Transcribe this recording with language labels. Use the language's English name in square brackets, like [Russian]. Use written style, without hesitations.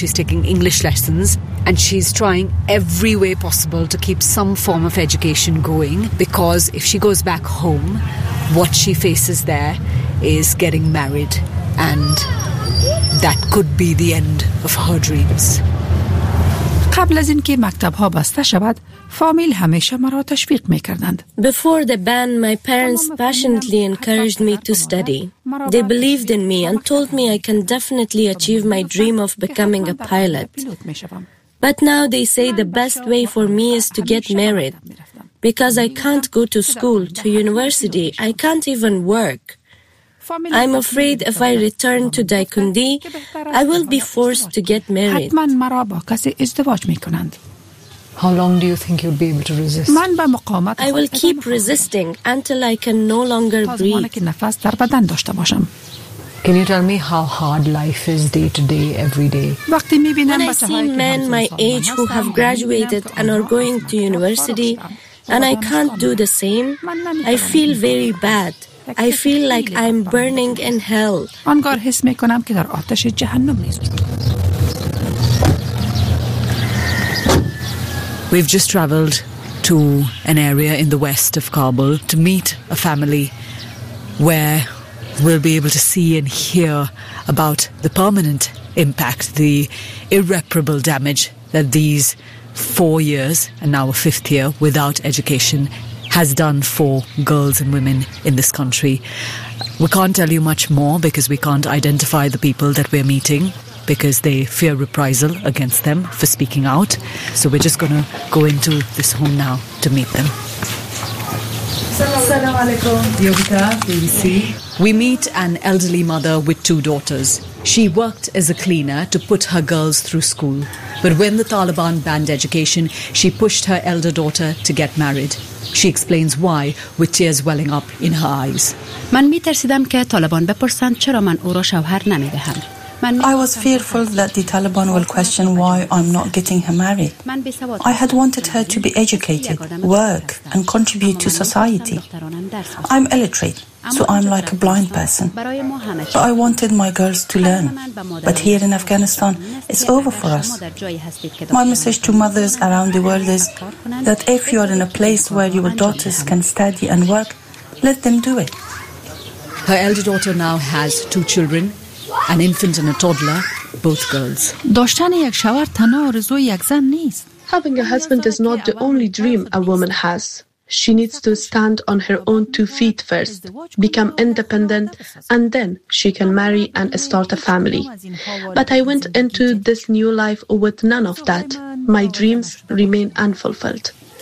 [English] She's taking English lessons and she's trying every way possible to keep some form of education going, because if she goes back home, what she faces there is getting married, and that could be the end of her dreams. [Persian] قبل از اینکه مکتب‌ها بسته شود، فامیل همیشه مرا تشویق می‌کردند. [English] Before the ban, my parents passionately encouraged me to study. They believed in me and told me I can definitely achieve my dream of becoming a pilot. But now they say the best way for me is to get married, because I can't go to school, to university, I can't even work. I'm afraid if I return to Dikundi, I will be forced to get married. [Persian] حتما مرا با کسی ازدواج میکنند. [English] How long do you think you'll be able to resist? [Persian] من با مقاومت. [English] I will keep resisting until I can no longer breathe. [Persian] تا زمانی که نفس در بدن داشته باشم. [English] Can you tell me how hard life is day to day, every day? [Persian] وقتی میبینم بچه‌هایی که من من [English] my age who have graduated and are going to university and I can't do the same, I feel very bad. I feel like I'm burning in hell. [Persian] آنگار حس میکنم که در آتش جهنم می‌سوزم. [English] We've just traveled to an area in the west of Kabul to meet a family where we'll be able to see and hear about the permanent impact, the irreparable damage that these 4 years and now a fifth year without education has done for girls and women in this country. We can't tell you much more because we can't identify the people that we're meeting, because they fear reprisal against them for speaking out. So we're just going to go into this home now to meet them. Assalamu alaikum. Yogita, BBC. We meet an elderly mother with two daughters. She worked as a cleaner to put her girls through school. But when the Taliban banned education, she pushed her elder daughter to get married. She explains why with tears welling up in her eyes. [Persian] من می ترسیدم که طالبان بپرسند چرا من او را شوهر نمی دهم. [English] I was fearful that the Taliban will question why I'm not getting her married. I had wanted her to be educated, work, and contribute to society. I'm illiterate, so I'm like a blind person. But I wanted my girls to learn. But here in Afghanistan, it's over for us. My message to mothers around the world is that if you are in a place where your daughters can study and work, let them do it. Her elder daughter now has two children, an infant and a toddler, both girls. [Persian] داشتن یک شوهر تنها آرزوی یک زن نیست. [English] Having a husband is not the only dream a woman has. She needs to stand on her own two feet first, become independent, and then she can marry and start a family. But I went into this new life with none of that. My dreams remain unfulfilled.